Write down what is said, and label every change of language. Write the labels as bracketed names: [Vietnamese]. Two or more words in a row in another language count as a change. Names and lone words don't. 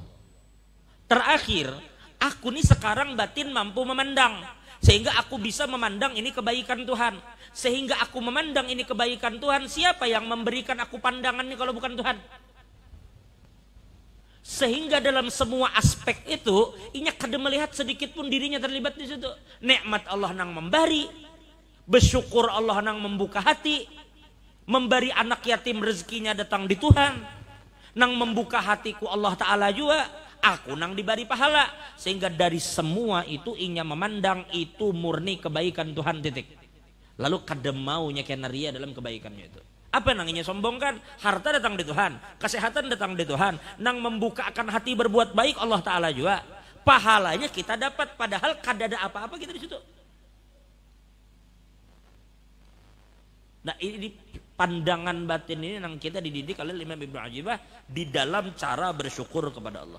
[Indonesian] Terakhir, aku nih sekarang batin mampu memandang, sehingga aku bisa memandang ini kebaikan Tuhan. Sehingga aku memandang ini kebaikan Tuhan. Siapa yang memberikan aku pandangan ini kalau bukan Tuhan? Sehingga dalam semua aspek itu, [Banjar] inya kada [Indonesian] melihat sedikit pun dirinya terlibat di situ. Nikmat Allah nang memberi, bersyukur Allah nang membuka hati, memberi anak yatim rezekinya datang di Tuhan. Nang membuka hatiku Allah Ta'ala juga, aku nang diberi pahala. Sehingga dari semua itu inya memandang itu murni kebaikan Tuhan, titik. Lalu [Banjar] kada maunya [Indonesian] kena ria dalam kebaikannya itu. Apa nang inya sombongkan? Harta datang di Tuhan, kesehatan datang di Tuhan. Nang membukakan hati berbuat baik Allah Ta'ala juga, pahalanya kita dapat. Padahal kada ada apa-apa kita di situ. Nah ini pandangan batin ini yang kita dididik oleh Imam Ibnu Ajibah di dalam cara bersyukur kepada Allah.